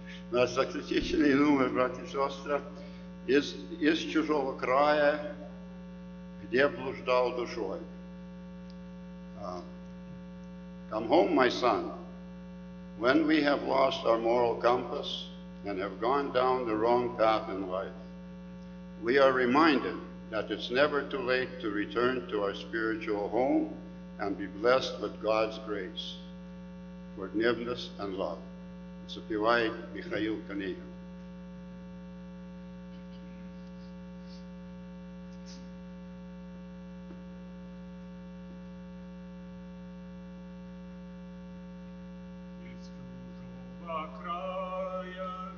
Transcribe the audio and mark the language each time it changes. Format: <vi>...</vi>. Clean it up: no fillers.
<ru>Наш заключительный номер, братья и сестры, из чужого края, где блуждал душой.</ru> <en>Come home, my son. When we have lost our moral compass and have gone down the wrong path in life, we are reminded that it's never too late to return to our spiritual home and be blessed with God's grace, forgiveness, and love.</en> <ru>Запевает Михаил Конегин. Из чужого края</ru>